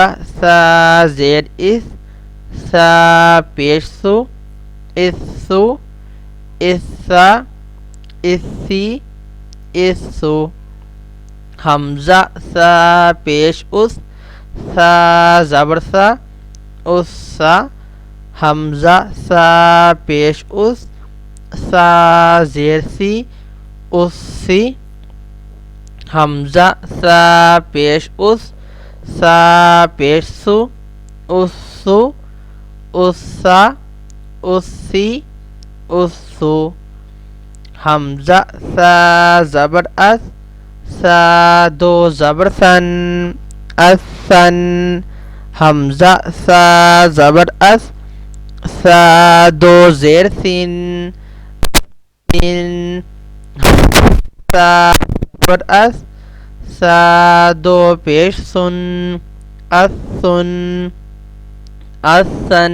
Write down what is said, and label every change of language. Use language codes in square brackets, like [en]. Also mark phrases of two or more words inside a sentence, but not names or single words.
[ur] سا زیر اس سا پیش سو اسو اسا اسی اسو حمزہ سا پیش اس سا زبر سا اسا حمزہ سا پیش اس سا زیر سی اسی حمزہ سا پیش اس سا پیش سو اسو اسا اسی اسو حمزہ سا زبر اس سا دو زبر سن اسن حمزہ سا زبر اس سا دو زیر سین سین سا زبر اس سا دو پیش سن اسن اسن